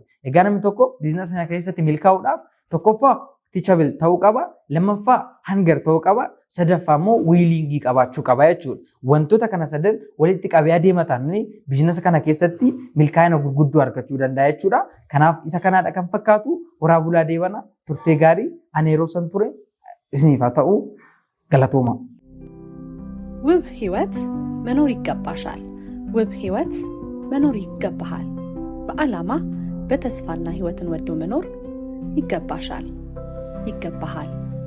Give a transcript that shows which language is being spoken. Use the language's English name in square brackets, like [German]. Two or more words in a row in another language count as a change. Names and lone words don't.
[Oromo] Egaa namni tokko biizinasa kana keessatti milkaa'uudhaaf tokkoffaa teachable ta'uu qaba, lammaffaa hangar ta'uu qaba, sadaffaa immoo wiiliingii qabaachuu qaba jechuudha. Wantoota kana sadan walitti qabee adeema taananii biizinasa kana keessatti milkaa'ina gurguddoo argachuu danda'a jechuudha. Kanaaf isa kanaadha kan fakkaatu horaa bulaa deebana turtee gaarii ani yeroo san ture isiniif haa ta'u galatooma. [Amharic] ውብ ህይወት መኖር ይገባሻል። ውብ ህይወት መኖር ይገባሃል። በዓላማ በተስፋና ህይወትን ወዶ መኖር ይገባሻል ይገባሃል።